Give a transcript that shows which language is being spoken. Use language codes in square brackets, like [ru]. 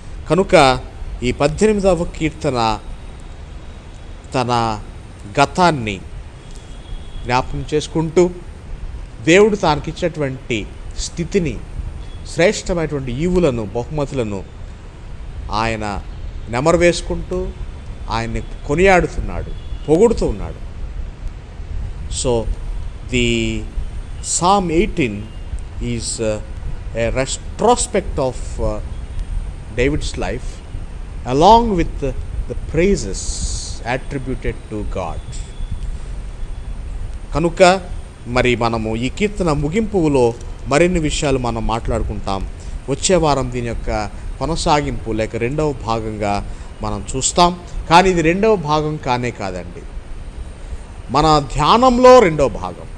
[te] కనుక ఈ 18వ కీర్తన తన గతాన్ని జ్ఞాపకం చేసుకుంటూ దేవుడు తానకిచ్చినటువంటి స్థితిని, శ్రేష్టమైనటువంటి ఈవులను, బహుమతులను ఆయన నెమరు వేసుకుంటూ ఆయన్ని కొనియాడుతున్నాడు, పొగుడుతూ ఉన్నాడు. [en] So the Psalm 18 is a retrospect of David's life along with the praises attributed to God. [te] కనుక మరి మనము ఈ కీర్తన ముగింపులో మరిన్ని విషయాలు మనం మాట్లాడుకుంటాం. వచ్చే వారం దీని యొక్క కొనసాగింపు లేక రెండవ భాగంగా మనం చూస్తాం. కానీ ఇది రెండవ భాగం కానే కాదండి, మన ధ్యానంలో రెండవ భాగం.